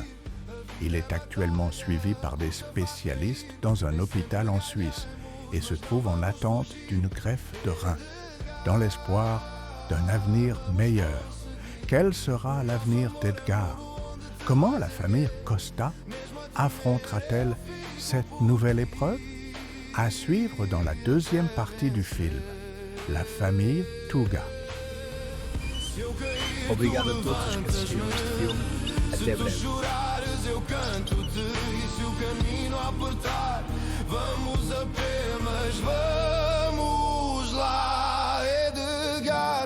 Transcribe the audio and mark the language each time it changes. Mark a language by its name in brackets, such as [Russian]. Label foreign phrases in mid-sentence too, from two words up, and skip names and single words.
[French] Il est actuellement suivi par des spécialistes dans un hôpital en Suisse et se trouve en attente d'une greffe de rein, dans l'espoir d'un avenir meilleur. Quel sera l'avenir d'Edgar? Comment la famille Costa affrontera-t-elle cette nouvelle épreuve? À suivre dans la deuxième partie du film, La famille Tuga. [Portuguese] Obrigado a todos que assistiram este filme. Até breve. Chorares eu canto-te e se o caminho apertar, vamos apenas, vamos lá, Edgar.